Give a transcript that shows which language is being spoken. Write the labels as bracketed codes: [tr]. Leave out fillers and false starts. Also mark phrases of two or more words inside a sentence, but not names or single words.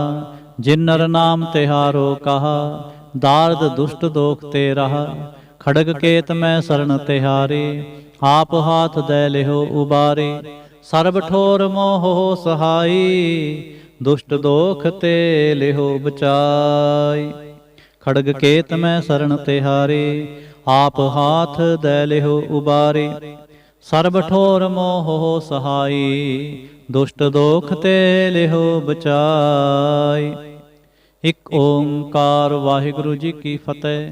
[bra] जिन नर नाम तिहारो कहा, दार्द दुष्ट दोख ते रहा। खड़ग केत मैं शरण तिहारी, आप हाथ दे लिहो उबारी। सर्ब ठोर मोह सहाई, दुष्ट दोख ते लिहो बचाई। खड़ग केत मैं सरण तिहारे, आप हाथ दै लिहु उबारे। सरब ठोर मोह सहाई, दुशट दोख ते लिहु बचाई। [pa] ਇਕ ਓੰਕਾਰ ਵਾਹਿਗੁਰੂ ਜੀ ਕੀ ਫਤਿਹ।